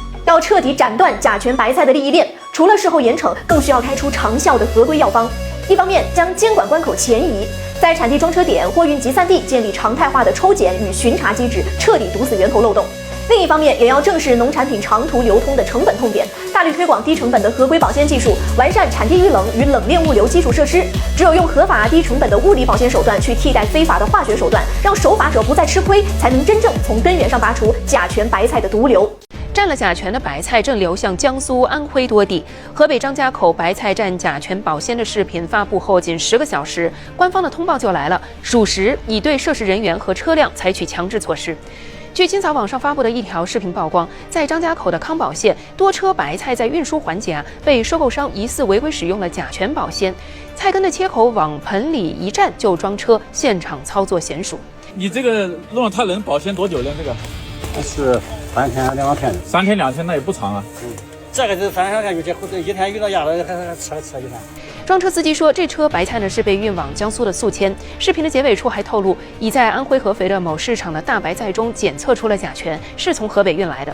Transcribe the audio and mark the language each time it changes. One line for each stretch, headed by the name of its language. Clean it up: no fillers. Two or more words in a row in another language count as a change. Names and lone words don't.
Chinese: 要徹底斬斷甲醛白菜的利益鏈，除了事後嚴懲，更需要開出長效的合規藥方。一方面將監管關口前移， 在產地裝車點、貨運集散地建立常態化的抽檢與巡查機制，徹底堵死源頭漏洞。另一方面，也要正視農產品長途流通的成本痛點，大力推廣低成本的合規保鮮技術，完善產地遇冷與冷鏈物流基礎設施。只有用合法低成本的物理保鮮手段去替代非法的化學手段，讓守法者不再吃虧，才能真正從根源上拔除甲醛白菜的毒瘤。占了甲醛的白菜正流向江蘇、安徽多地。河北張家口白菜占甲醛保鲜的视頻發布後，僅10個小時，官方的通報就來了，屬實已對涉事人員和車輛採取強制措施。據今早網上發布的一條視頻曝光，在張家口的康保縣，多車白菜在運輸環節被收購商疑似違規使用了甲醛保鮮，菜根的切口往盆裡一站就裝車，現場操作娴熟。你这個弄了它能保鮮多久呢？這個是3天2天的，3天2天那也不長啊。這個是3天2天，有些一天遇到壓了還車一天。裝車司機說，這車白菜呢是被運往江蘇的宿遷。視頻的結尾處還透露，已在安徽合肥的某市場的大白菜中檢測出了甲醛，是從河北運來的。